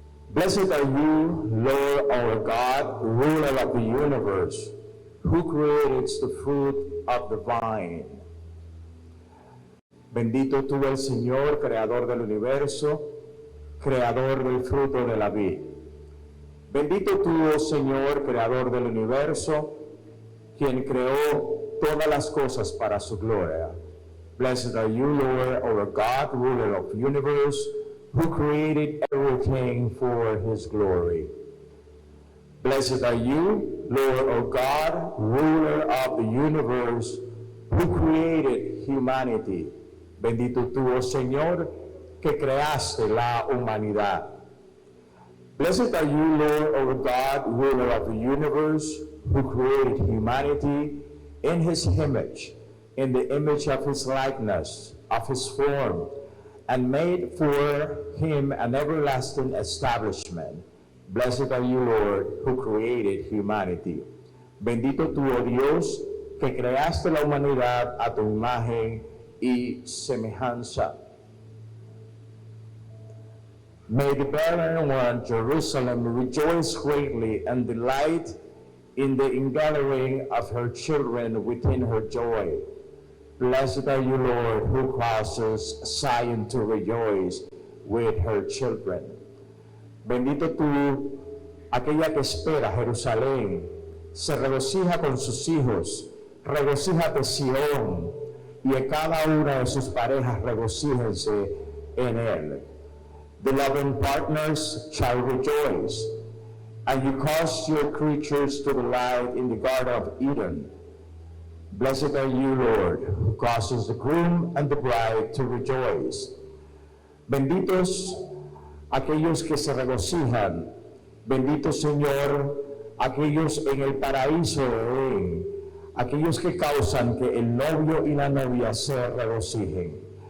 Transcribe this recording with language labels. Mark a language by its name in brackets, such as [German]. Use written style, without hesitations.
[English] Blessed are you, Lord our God, ruler of the universe, who created the fruit of the vine. [Spanish] Bendito tú el Señor, creador del universo, creador del fruto de la vid. Bendito tú, oh Señor, creador del universo, quien creó todas las cosas para su gloria. [English] Blessed are you, Lord our God, ruler of the universe, who created everything for his glory. Blessed are you, Lord, O God, ruler of the universe, who created humanity. [Spanish] Bendito tú, oh Señor, que creaste la humanidad. [English] Blessed are you, Lord, O God, ruler of the universe, who created humanity in his image, in the image of his likeness, of his form, and made for him an everlasting establishment. Blessed are you, Lord, who created humanity. [Spanish] Bendito tú, oh Dios, que creaste la humanidad a tu imagen y semejanza. [English] May the barren one, Jerusalem, rejoice greatly and delight in the ingathering of her children within her joy. Blessed are you, Lord, who causes Zion to rejoice with her children. [Spanish] Bendito tú, aquella que espera Jerusalén, se regocija con sus hijos, regocíjate Sión, y a cada una de sus parejas regocíjense en él. [English] The loving partners shall rejoice, and you cause your creatures to delight in the Garden of Eden. Blessed are you, Lord, who causes the groom and the bride to rejoice. [Spanish] Benditos aquellos que se regocijan, bendito Señor, aquellos en el paraíso de Edén, aquellos que causan que el novio y la novia se regocijen.